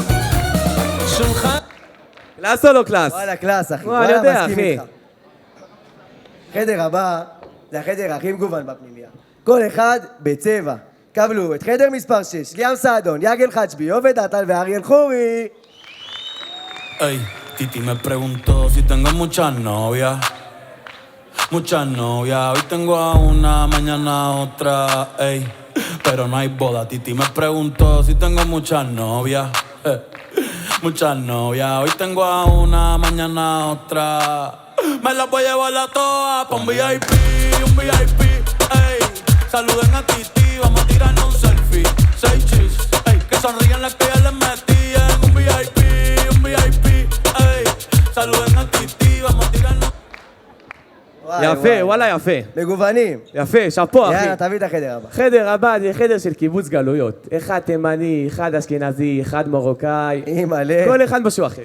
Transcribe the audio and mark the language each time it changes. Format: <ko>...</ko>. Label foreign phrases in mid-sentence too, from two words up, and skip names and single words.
<he>שולחן... קלאס או לא קלאס? וואלה, קלאס, אחי. אני יודע, אחי. חדר הבא, זה החדר הכי מגוון בפנימיה. כל אחד בצבע. קבלו את חדר מספר 6, ליאם סעדון, יגל חצ'בי, עובד עטל ואריאל חורי.</he> <es>Ey, Titi me preguntó si tengo muchas novias. Muchas novias, hoy tengo a una, mañana a otra, ey. Pero no hay boda, Titi me preguntó si tengo muchas novias. Muchas novias, hoy tengo a una, mañana a otra. Me las voy a llevar a todas pa' un VIP, ey. Saluden a Titi, vamos a tirarnos un selfie. 6 chis, ey. Que sonrían las que ya les metí en un VIP, ey. Saluden a Titi, vamos a tirarnos.</es> <he>יפה, וואלה יפה. מגוונים. יפה, שאפו אחי. יאללה, תביא את החדר הבא. חדר הבא זה חדר של קיבוץ גלויות. אחד תימני, אחד אשכנזי, אחד מרוקאי. אימא'לה. כל אחד משהו אחר.</he>